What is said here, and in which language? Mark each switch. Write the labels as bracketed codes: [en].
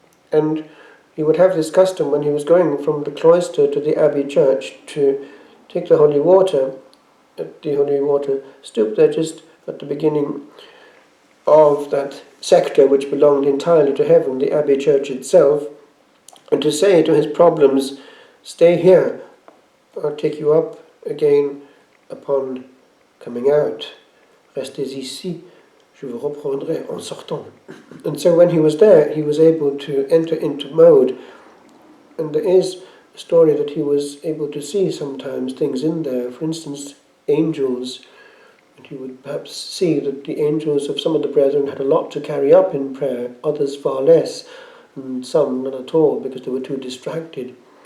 [en] And he would have this custom when he was going from the cloister to the abbey church to take the holy water, at the holy water stoop there just at the beginning of that sector which belonged entirely to heaven, the abbey church itself, and to say to his problems, stay here, I'll take you up again upon coming out. [fr] Restez ici, je vous reprendrai en sortant. [en] And so when he was there, he was able to enter into mode. And there is a story that he was able to see sometimes things in there, for instance, angels. And he would perhaps see that the angels of some of the brethren had a lot to carry up in prayer, others far less, and some not at all because they were too distracted.